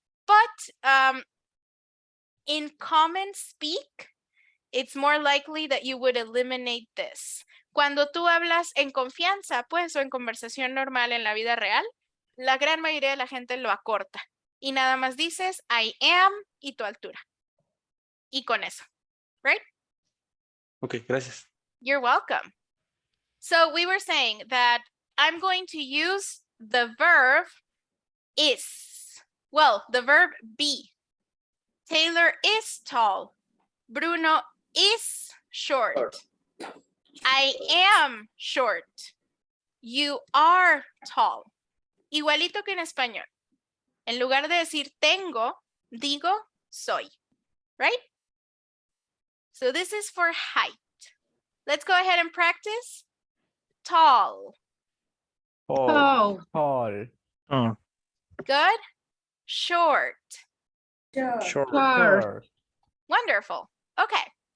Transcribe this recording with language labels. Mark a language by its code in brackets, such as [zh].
[en] But in common speak, it's more likely that you would eliminate this. [es] Cuando tú hablas en confianza, pues, o en conversación normal en la vida real, la gran mayoría de la gente lo acorta. Y nada más dices, [en] I am, [es] y tu altura. Y con eso, right? Ok, gracias. [en] You're welcome. So we were saying that I'm going to use the verb is. Well, the verb be. Taylor is tall. Bruno is short. I am short. You are tall. [es] Igualito que en español. En lugar de decir tengo, digo soy. [en] Right? So this is for height. Let's go ahead and practice. Tall. Tall. Tall. Good. Short. Short. Short. Wonderful. Okay.